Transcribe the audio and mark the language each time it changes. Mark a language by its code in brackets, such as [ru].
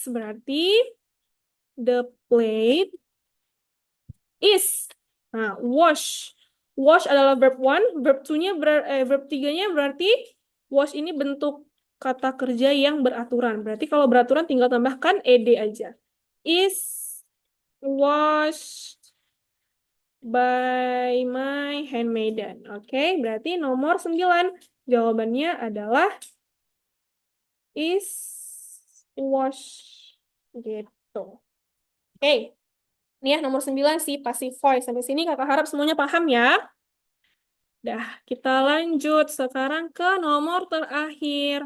[id] Berarti [en] the plate is. [id] Nah, wash. Wash adalah verb one, verb two-nya verb 3-nya berarti wash ini bentuk kata kerja yang beraturan. Berarti kalau beraturan tinggal tambahkan ed aja. [en] Is washed by my handmaiden. [id] Oke, berarti nomor 9 jawabannya adalah is washed gitu. Oke. Ini ya nomor 9 sih passive voice. Sampai sini kakak harap semuanya paham ya. Dah, kita lanjut sekarang ke nomor terakhir.